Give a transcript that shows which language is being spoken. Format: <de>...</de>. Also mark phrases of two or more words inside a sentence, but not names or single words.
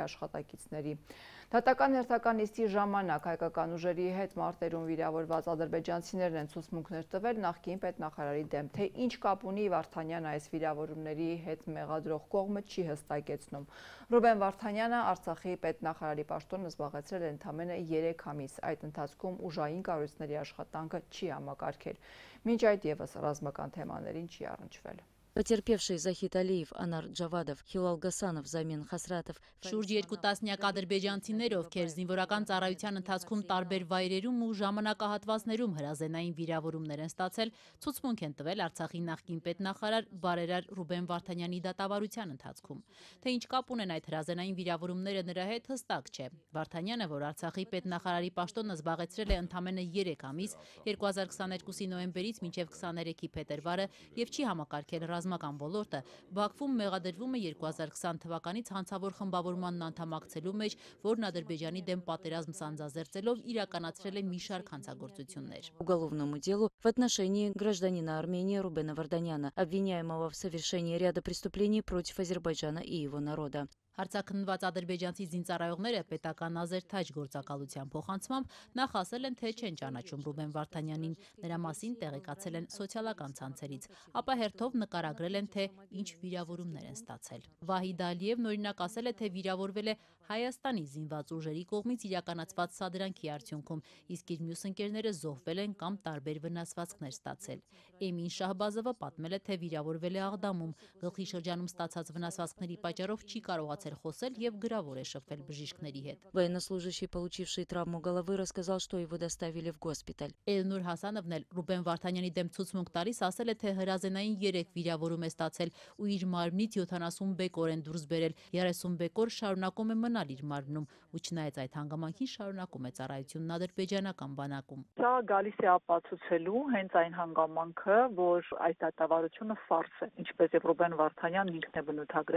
<hy>աշխատակիցների։ Դատական հերթական նիստի ժամանակ հայկական ուժերի հետ մարտերում վիրավորված ադրբեջանցիներն են ցուցմունքներ տվել նախկին պետնախարարի դեմ, թե ինչ կապ ունի Վարդանյանը այս վիրավորումների հետ մեղադրող կողմը չի հստակեցնում։ Ռուբեն Վարդանյանը Արցախի պետնախարարի պաշտոնը զբաղեցրել է ընդամենը 3 ամիս, այդ ընթացքում ուժային կառույցների աշխատանքը չի համակարգել։ Մինչ այդ ևս ռազմական թեմաներին չի առնչվել։</hy> <ru>Потерпевшие Захид Алиев, Анар Джавадов, Хилал Гасанов, Замин Хасратов.</ru> <hy>Շուրջ 2 տասնյակ ադրբեջանցիներ, ովքեր զինվորական ծառայության ընթացքում տարբեր վայրերում ու ժամանակահատվածներում հրազենային վիրավորումներ են ստացել, ցուցմունք են տվել Արցախի նախկին պետնախարար բարերար Ռուբեն Վարդանյանի դատավարության ընթացքում։ Թե ինչ կապ ունեն այդ հրազենային վիրավորումները նրա հետ, հստակ չէ։ Վարդանյանը, որ Արցախի պետնախարարի պաշտոնը զբաղեցրել է ընդամենը 3 ամիս, 2022-ի նոյեմբերից մինչև 23-ի փետրվարը եւ չի համակարգել ռազմական ոլորտը, Բաքվում մեղադրվում է 2020 թվականից հանցավոր խմբավորմանն անդամակցելու մեջ, որն Ադրբեջանի դեմ պատերազմ սանձազերծելով իրականացրել է մի շարք հանցագործություններ։</hy> <ru>Уголовному делу в отношении гражданина Армении Рубена Варданяна, обвиняемого в совершении ряда преступлений против Азербайджана и его народа.</ru> <hy>Հարցաքննված ադրբեջանցի զինծառայողները պետական ազերթաջ գործակալության փոխանցմամբ նախ ասել են, թե չեն ճանաչում Ռուբեն Վարդանյանին, նրա մասին տեղեկացել են սոցիալական ցանցերից, ապա հերթով նկարագրել են, թե ինչ վիրավորումներ են ստացել։ Վահիդ Ալիևն օրինակ ասել է, թե վիրավորվել է Հայաստանի զինված ուժերի կողմից իրականացված սադրանքի արդյունքում, իսկ իր մյուս ընկերները զոհվել են կամ տարբեր վնասվածքներ ստացել։ Էմին Շահբազովը պատմել է, թե վիրավորվել է Աղդամում, գլխի շրջանում ստացած վնասվածքների պատճառով չի կարողացել խոսել եւ գրավոր է շփվել բժիշկների հետ։</hy> <ru>Военнослужащий, получивший травму головы, рассказал, что его доставили в госпиталь.</ru> <hy>Էլնուր Հասանովն էլ Ռուբեն Վարդանյանի դեմ ցուցմունք տալիս ասել է, թե հրազենային 3 վիրավորում է ստացել ու իր մարմնից 70 բեկոր են դուրս բերել, 30 բեկոր շարունակում է մնալ իր մարմնում ու չնայած այդ հանգամանքին շարունակում է ծառայությունն ադրբեջանական բանակում։ Սա գալիս է ապացուցելու հենց այն հանգամանքը, որ այս դատավարությունը ֆարս է, ինչպես եւ Ռուբեն Վարդանյանն ինքն է բնութագրել։</hy>